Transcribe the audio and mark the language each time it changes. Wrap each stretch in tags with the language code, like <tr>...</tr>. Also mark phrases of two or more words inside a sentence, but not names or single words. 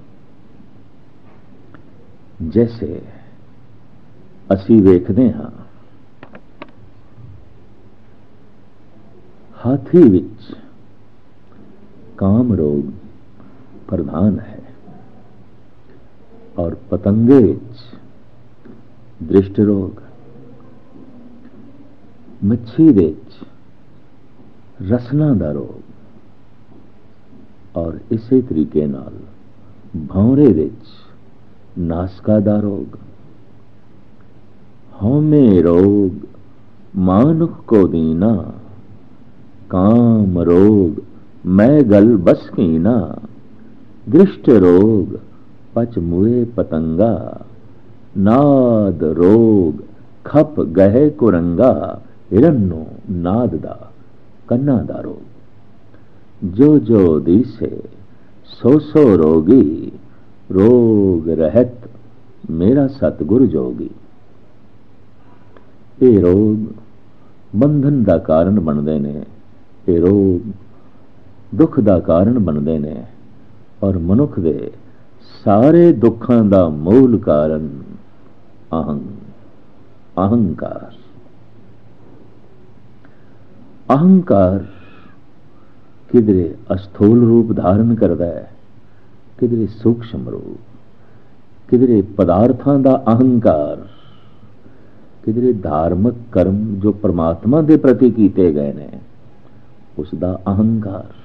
<pa>ਜੈਸੇ ਅਸੀ ਵੇਖਤੇ ਹਾਂ ਹਾਥੀ ਵਿਚ ਕਾਮ ਰੋਗ ਪ੍ਰਧਾਨ ਹੈ, ਔਰ ਪਤੰਗੇ ਵਿਚ ਦ੍ਰਿਸ਼ਟ ਰੋਗ, ਮੱਛੀ ਵਿਚ ਰਸਨਾ ਦਾ ਰੋਗ, ਔਰ ਇਸੀ ਤਰੀਕੇ ਨਾਲ ਭੌਰੇ ਵਿਚ ਨਾਸਕਾ ਦਾ ਰੋਗ। ਹੌਮੇ ਰੋਗ ਮਾਨੁਖ ਕੋ ਦੀਨਾ, ਕਾਮ ਰੋਗ ਮੈਂ ਗਲ ਬਸ ਕੀਨਾ, ਦ੍ਰਿਸ਼ਟ ਰੋਗ ਪਚ ਮੁਏ ਪਤੰਗਾ, ਨਾਦ ਰੋਗ ਖਪ ਗਹੇ ਕੁਰੰਗਾ, ਹਿਰੰਨੋ ਨਾਦ ਦਾ ਕੰਨਾ ਦਾ ਰੋਗ। ਜੋ ਜੋ ਦਿਸੇ ਸੋ ਸੋ ਰੋਗੀ, ਰੋਗ ਰਹਤ ਮੇਰਾ ਸਤਗੁਰੁ ਜੋਗੀ। ਯੇ ਰੋਗ ਬੰਧਨ ਦਾ ਕਾਰਨ ਬਣਦੇ ਨੇ, ਇਹ ਰੋਗ ਦੁੱਖ ਦਾ ਕਾਰਨ ਬਣਦੇ ਨੇ। ਔਰ ਮਨੁੱਖ ਦੇ ਸਾਰੇ ਦੁੱਖਾਂ ਦਾ ਮੂਲ ਕਾਰਨ ਅਹੰਕਾਰ। ਅਹੰਕਾਰ ਕਿਧਰੇ ਅਸਥੂਲ ਰੂਪ ਧਾਰਨ ਕਰਦਾ ਹੈ, ਕਿਧਰੇ ਸੂਖਸ਼ਮ ਰੂਪ, ਕਿਧਰੇ ਪਦਾਰਥਾਂ ਦਾ ਅਹੰਕਾਰ, ਕਿਧਰੇ ਧਾਰਮਿਕ ਕਰਮ ਜੋ ਪਰਮਾਤਮਾ ਦੇ ਪ੍ਰਤੀ ਕੀਤੇ ਗਏ ਨੇ ਉਸ ਦਾ ਅਹੰਕਾਰ,</pa>